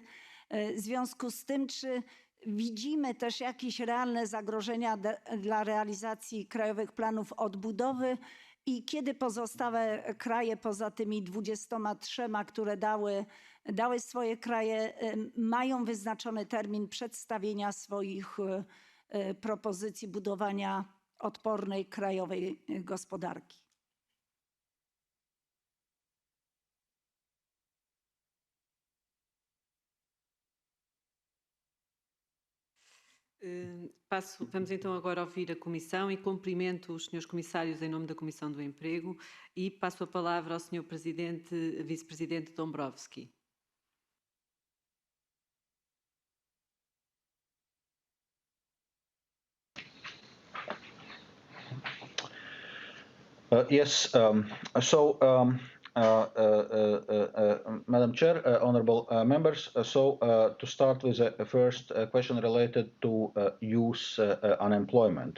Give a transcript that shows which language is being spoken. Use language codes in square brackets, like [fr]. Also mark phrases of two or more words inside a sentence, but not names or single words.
[pl] W związku z tym, czy widzimy też jakieś realne zagrożenia dla realizacji krajowych planów odbudowy i kiedy pozostałe kraje, poza tymi 23, które dały swoje kraje, mają wyznaczony termin przedstawienia swoich propozycji budowania odpornej krajowej gospodarki? [pt] Vamos então agora ouvir a Comissão e cumprimento os senhores comissários em nome da Comissão do Emprego e passo a palavra ao senhor vice-presidente Dombrovski. [en] Yes. Madam Chair, honourable members, to start with the first question related to youth unemployment.